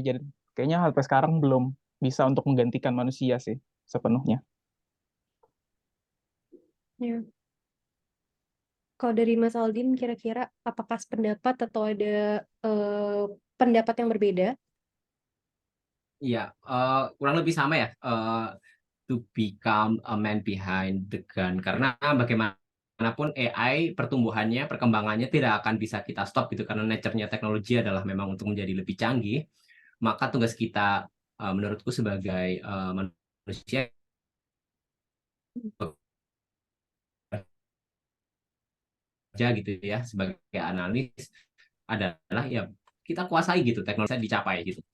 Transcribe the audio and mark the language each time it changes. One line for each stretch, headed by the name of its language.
Indonesian: Jadi kayaknya sampai sekarang belum bisa untuk menggantikan manusia sih sepenuhnya. Ya. Kalau dari Mas Aldin, kira-kira apakah sependapat atau ada pendapat yang berbeda? Iya, kurang lebih sama ya.
English: To become a man behind the gun.
Indonesian: Karena bagaimanapun AI pertumbuhannya, perkembangannya tidak akan bisa kita stop gitu. Karena nature-nya teknologi adalah memang untuk menjadi lebih canggih. Maka tugas kita, menurutku sebagai manusia kerja gitu ya, sebagai analis adalah ya kita kuasai gitu teknologi dicapai gitu.